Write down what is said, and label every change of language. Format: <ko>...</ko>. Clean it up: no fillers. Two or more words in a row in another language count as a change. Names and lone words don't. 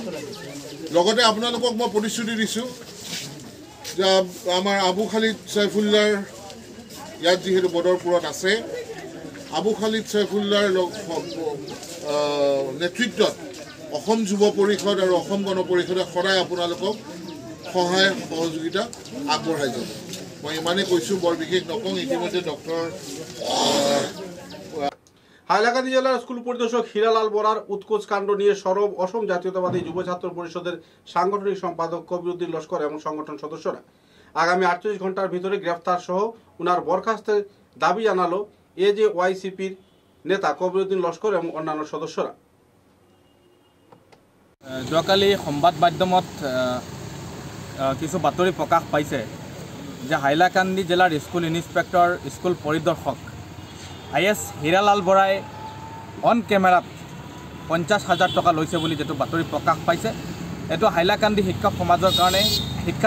<as>লগতে আপোনালোকক মই প্ৰতিশ্ৰুতি দিছোঁ যে আমাৰ আবু খালিদ সৈফুল্লাৰ ইয়াত যিহেতু বদৰপুৰত আছে, আবু খালিদ সৈফুল্লাৰ নেতৃত্বত অসম যুৱ পৰিষদ আৰু অসম গণ পৰিষদে সদায় আপোনালোকক সহায় সহযোগিতা আগবঢ়াই যাব। মই ইমানেই কৈছোঁ, বৰ বিশেষ নকওঁ। ইতিমধ্যে ডক্টৰ</as> <bn>হাইলাকান্দি জেলার স্কুল পরিদর্শক হীরালাল বরার উৎকোচ কাণ্ড নিয়ে সরব অসম জাতীয়তাবাদী যুব ছাত্র পরিষদের সাংগঠনিক সম্পাদক কবিরউদ্দিন লস্কর এবং সংগঠন সদস্যরা। আগামী 48 ঘন্টার ভিতরে গ্রেফতার সহ উনার বরখাস্তের দাবি জানালো এজেওয়াইসিপির নেতা কবিরউদ্দিন লস্কর এবং অন্যান্য সদস্যরা।</bn> <as>যোৱাকালি সংবাদ মাধ্যমত কিছু বাতৰি প্ৰকাশ পাইছে যে হাইলাকান্দি জিলাৰ</as> <en>school inspector</en> <as>স্কুল পৰিদৰ্শক IS হীৰালাল বৰাই অন কেমেৰাত 50,000 টকা লৈছে বুলি যেটো বাতৰি প্ৰকাশ পাইছে এটো হাইলাকান্দি শিক্ষক সমাজৰ কাৰণে শিক্ষা</as>